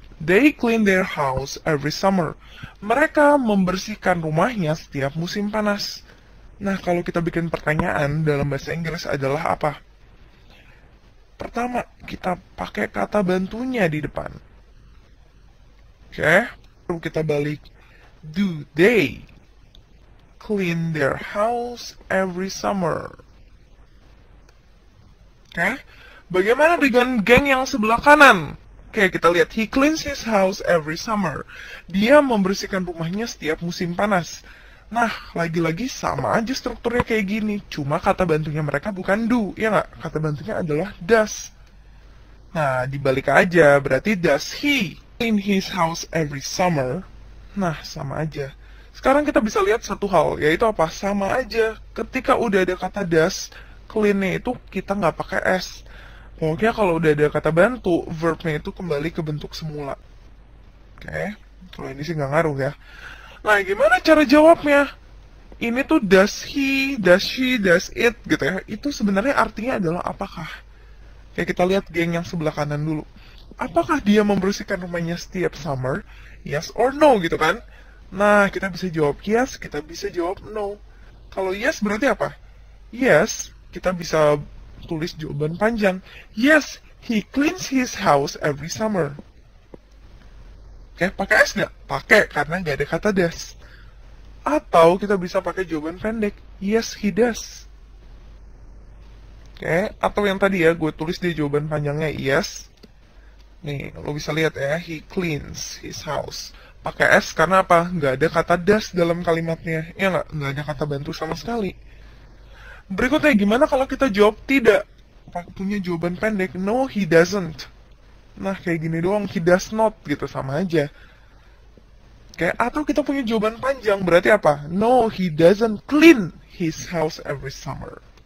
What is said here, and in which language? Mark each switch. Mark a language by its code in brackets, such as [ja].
[en] They clean their house every summer. [id] Mereka membersihkan rumahnya setiap musim panas. Nah, kalau kita bikin pertanyaan dalam bahasa Inggris adalah apa? Pertama, kita pakai kata bantunya di depan. Oke, lalu kita balik. [en] Do they clean their house every summer? [id] Oke, bagaimana dengan geng yang sebelah kanan? Oke, kita lihat. [en] He cleans his house every summer. [id] Dia membersihkan rumahnya setiap musim panas. Nah, lagi-lagi sama aja strukturnya kayak gini. Cuma kata bantunya mereka bukan do, ya nggak? Kata bantunya adalah does. Nah, dibalik aja. Berarti [en] does he clean his house every summer? [id] Nah, sama aja. Sekarang kita bisa lihat satu hal, yaitu apa? Sama aja. Ketika udah ada kata does, clean-nya itu kita nggak pakai S. Pokoknya kalau udah ada kata bantu, verb-nya itu kembali ke bentuk semula. Oke, kalau ini sih nggak ngaruh ya. Nah, gimana cara jawabnya? Ini tuh [en] does he, does she, does it [id] gitu ya. Itu sebenarnya artinya adalah apakah? Kayak kita lihat geng yang sebelah kanan dulu. Apakah dia membersihkan rumahnya setiap summer? [en] Yes or no [id] gitu kan? Nah, kita bisa jawab yes, kita bisa jawab no. Kalau yes berarti apa? [en] Yes, [id] kita bisa tulis jawaban panjang. [en] Yes, he cleans his house every summer. [id] Oke, pakai S nggak? Pakai, karena nggak ada kata does. Atau kita bisa pakai jawaban pendek, [en] yes he does. [id] Oke, atau yang tadi ya, gue tulis di jawaban panjangnya yes. Nih, lo bisa lihat ya, [en] he cleans his house. [id] Pakai S karena apa? Nggak ada kata does dalam kalimatnya. Ya nggak ada kata bantu sama sekali. Berikutnya, gimana kalau kita jawab tidak? Punya jawaban pendek, [en] no he doesn't. [id] Nah, kayak gini doang, [en] he does not, [id] gitu, sama aja. Oke, atau kita punya jawaban panjang, berarti apa? [en] No, he doesn't clean his house every summer.